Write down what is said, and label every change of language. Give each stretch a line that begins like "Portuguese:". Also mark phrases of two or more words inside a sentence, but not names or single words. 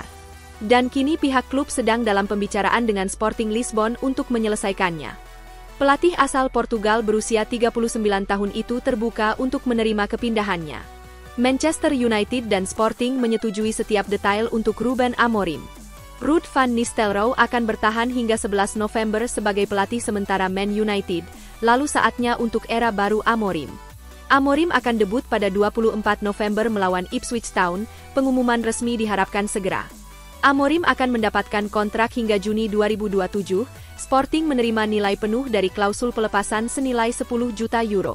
Indonesian: Dan kini pihak klub sedang dalam pembicaraan dengan Sporting Lisbon untuk menyelesaikannya. Pelatih asal Portugal berusia 39 tahun itu terbuka untuk menerima kepindahannya. Manchester United dan Sporting menyetujui setiap detail untuk Ruben Amorim. Ruud van Nistelrooy akan bertahan hingga 11 November sebagai pelatih sementara Man United, lalu saatnya untuk era baru Amorim. Amorim akan debut pada 24 November melawan Ipswich Town, pengumuman resmi diharapkan segera. Amorim akan mendapatkan kontrak hingga Juni 2027, Sporting menerima nilai penuh dari klausul pelepasan senilai 10 juta euro.